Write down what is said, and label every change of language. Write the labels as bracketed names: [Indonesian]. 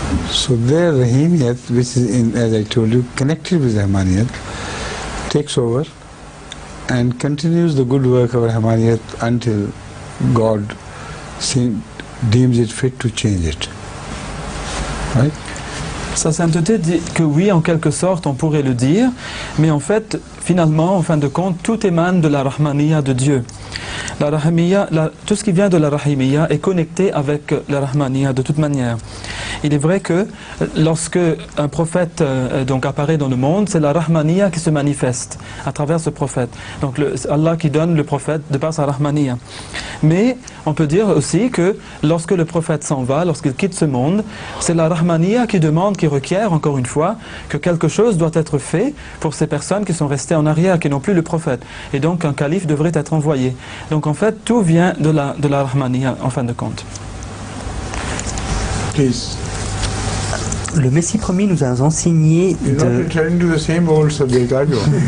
[English] So their Rahimiyat, which is, as I told you, connected with Rahmaniyat, takes over and continues the good work of Rahmaniyat until God deems it fit to change it. Right? [French] Sa sainteté dit que oui, en quelque sorte, on pourrait le dire, mais en fait, finalement, en fin de compte, tout émane de la Rahmaniyya de Dieu. La Rahimiyya, tout ce qui vient de la Rahimiyya est connecté avec la Rahmaniyya de toute manière. Il est vrai que lorsque un prophète donc apparaît dans le monde, c'est la Rahmaniya qui se manifeste à travers ce prophète. Donc Allah qui donne le prophète de par sa Rahmaniya. Mais on peut dire aussi que lorsque le prophète s'en va, lorsqu'il quitte ce monde, c'est la Rahmaniya qui demande, qui requiert, encore une fois, que quelque chose doit être fait pour ces personnes qui sont restées en arrière, qui n'ont plus le prophète. Et donc un calife devrait être envoyé. Donc en fait, tout vient de la Rahmaniya, en fin de compte. [English] Please. [French] Le Messie promis nous a enseigné [English] You're not [French] de... [English] returning to the same old subject, are you?